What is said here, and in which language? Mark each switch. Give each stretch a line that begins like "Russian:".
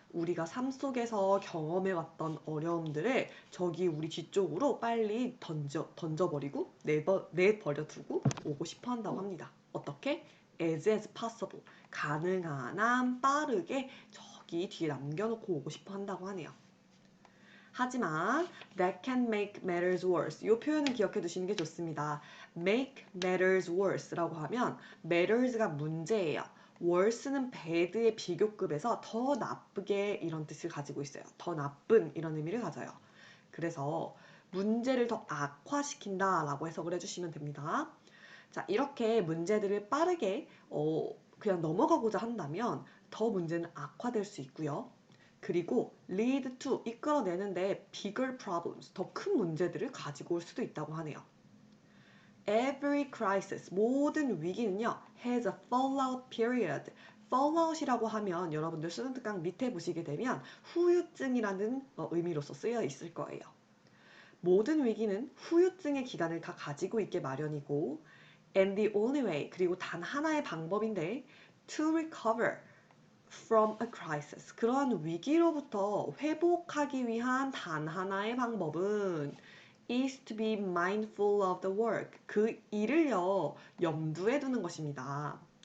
Korean: 우리가 삶 속에서 경험해왔던 어려움들을 저기 우리 뒤쪽으로 빨리 던져버리고, 내버려 두고 오고 싶어 한다고 합니다. 어떻게?
English: as possible.
Korean: 가능한 한 빠르게 저기 뒤에 남겨놓고 오고 싶어 한다고 하네요. 하지만
English: that can make matters worse.
Korean: 이 표현은 기억해 두시는 게 좋습니다.
English: make matters worse
Korean: 라고 하면 matters가 문제예요. worse는 bad의 비교급에서 더 나쁘게 이런 뜻을 가지고 있어요. 더 나쁜 이런 의미를 가져요. 그래서 문제를 더 악화시킨다 라고 해석을 해주시면 됩니다. 자, 이렇게 문제들을 빠르게 그냥 넘어가고자 한다면 더 문제는 악화될 수 있고요. 그리고
English: lead to,
Korean: 이끌어내는데
English: bigger problems,
Korean: 더 큰 문제들을 가지고 올 수도 있다고 하네요.
English: Every crisis,
Korean: 모든 위기는요,
English: has a fallout period.
Korean: fallout이라고 하면 여러분들 수능특강 밑에 보시게 되면 후유증이라는 의미로서 쓰여 있을 거예요. 모든 위기는 후유증의 기간을 다 가지고 있게 마련이고
English: and the only way,
Korean: 그리고 단 하나의 방법인데
English: to recover from a crisis,
Korean: 그러한 위기로부터 회복하기 위한 단 하나의 방법은
English: is to be mindful of the work,
Korean: 그 일을요 염두에 두는 것입니다.